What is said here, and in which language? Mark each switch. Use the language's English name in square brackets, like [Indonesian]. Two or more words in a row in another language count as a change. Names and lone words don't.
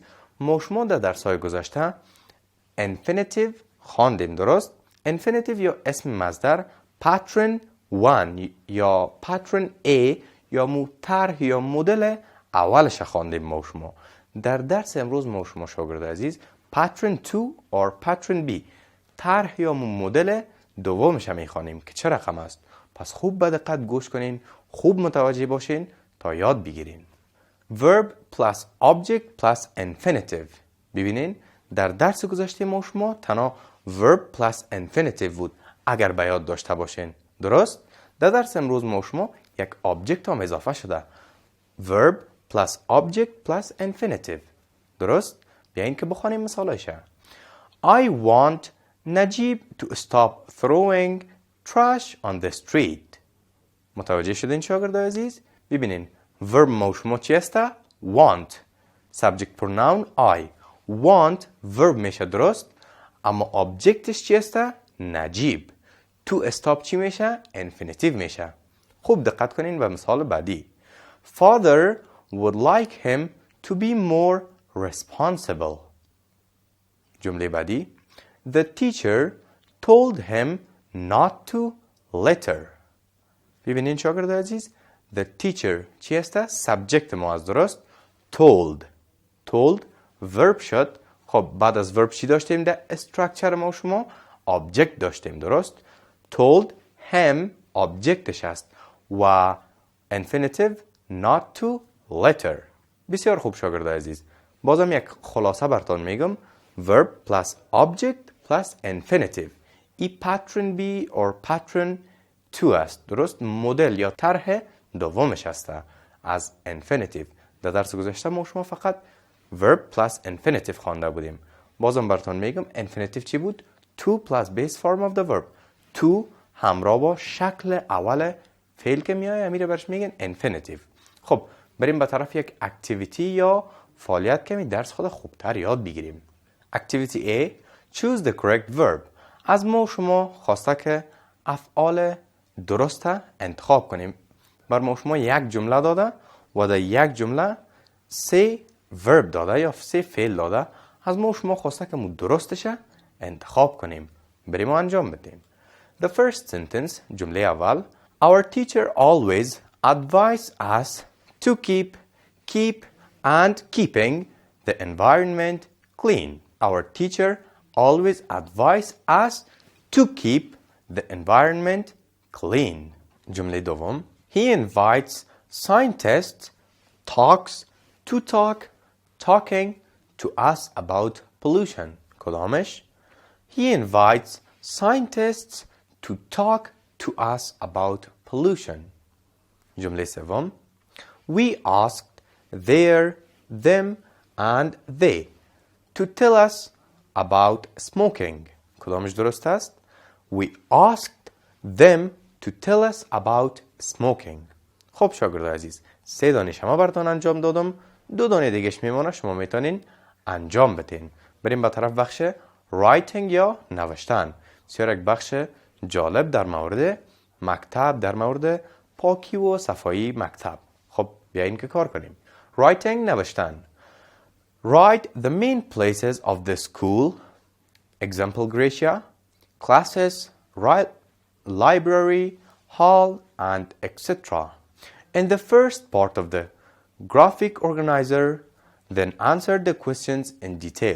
[Persian] ما شما در درس‌های گذشته infinitive خواندیم. درست؟ infinitive یا اسم مصدر [English] pattern 1 [Persian] یا [English] pattern A [Persian] یا طرح یا مدل اولش خواندیم ما شما. در درس امروز ما شما شاگردان عزیز [English] pattern 2 or pattern B [Persian] طرح یا مدل دومش میخوانیم که چه رقم است. پس خوب به دقت گوش کنین، خوب متوجه باشین تا یاد بگیرین. [English] verb plus object plus infinitive. [Persian] ببینین در درس گذشته ما شما تنها [English] verb plus infinitive [Persian] بود اگر به یاد داشته باشین. درست؟ در درس امروز ما شما یک object هم اضافه شده. [English] verb plus object plus infinitive. [Persian] درست؟ بیاین که بخوانیم مثالایشه. [English] I want نجیب to stop throwing trash on the street. [Persian] متوجه شدین شاگردان عزیز؟ ببینین verb ما شما چی است؟ want. [English] subject pronoun I. want verb [Persian] میشه. درست؟ اما objectش چی است؟ نجیب. [English] to stop [Persian] چی میشه؟ infinitive میشه. خوب دقت کنین به مثال بعدی. [English] Father would like him to be more responsible. [Persian] جمله بعدی. [English] The teacher told him not to litter. [Persian] ببینین شاگرد عزیز [English] the teacher [Persian] چی است؟ subject ما از. درست؟ told verb شد. خب بعد از verb چی داشتیم در structure ما شما؟ object داشتیم. درست؟ [English] told him [Persian] objectش است و infinitive [English] not to litter. [Persian] بسیار خوب شاگرد عزیز. بازم یک خلاصه براتون میگم. [English] verb plus object plus infinitive ای pattern B or pattern 2 [Persian] است. درست؟ مدل یا طرح دومش است از infinitive. در درس گذشته ما شما فقط [English] verb plus infinitive [Persian] خوانده بودیم. بازم براتون میگم infinitive چی بود؟ [English] to plus base form of the verb. [Persian] to همراه با شکل اول فعل که میایه میره برش میگن infinitive. خب بریم به طرف یک اکتیویتی یا فعالیت که می درس خود خوبتر یاد بگیریم. [English] Activity A choose the correct verb. [Persian] از ما شما خواسته که افعال درسته انتخاب کنیم. بر ما شما یک جمله داده و در یک جمله 3 verb داده یا 3 فعل داده. از ما شما خواسته که مو درستشه انتخاب کنیم. بریم و انجام بدیم. [English] The first sentence [Persian] جمله اول [English] Our teacher always advised us to keep and keeping the environment clean. Our teacher always advised us to keep the environment clean. [Persian] جمله دوم [English] He invites scientists talking to us about pollution. کدامش؟ He invites scientists to talk to us about pollution. [Persian] جمله سوم [English] We asked them and they to tell us about smoking. [Persian] کدامش درست است؟ [English] We asked them to tell us about smoking. [Persian] خب شاگرد عزیز 3 دانه شما براتون انجام دادم. 2 دانه دیگهش میمونه شما میتونین انجام بدین. بریم به طرف بخش writing یا نوشتن. بسیار یک بخش جالب در مورد مکتب، در مورد پاکی و صفایی مکتب. خب بیاین که کار کنیم. writing نوشتن. [English] Write the main places of the school, example Gracia, classes, library, hall, and etc. In the first part of the graphic organizer, then answer the questions in detail.